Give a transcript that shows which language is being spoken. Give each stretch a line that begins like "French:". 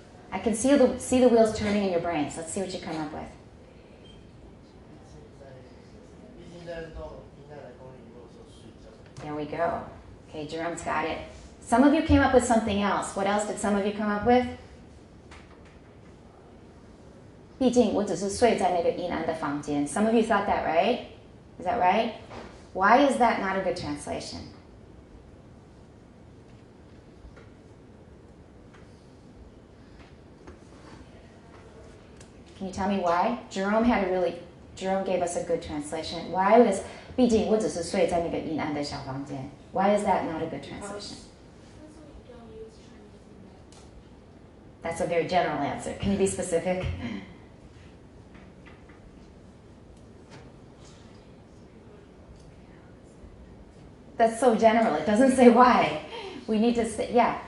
English: I can see the wheels turning in your brains. Let's see what you come up with. There we go. Okay, Jerome's got it. Some of you came up with something else. What else did some of you come up with?
Chinese: 毕竟我只是睡在那个阴暗的房间.
English: Some of you thought that, right? Is that right? Why is that not a good translation? Can you tell me why? Jerome gave us a good translation. Why was
Chinese: 毕竟我只是睡在那个阴暗的小房间.
English: Why is that not a good translation? That's a very general answer. Can you be specific? That's so general. It doesn't say why. We need to say, yeah.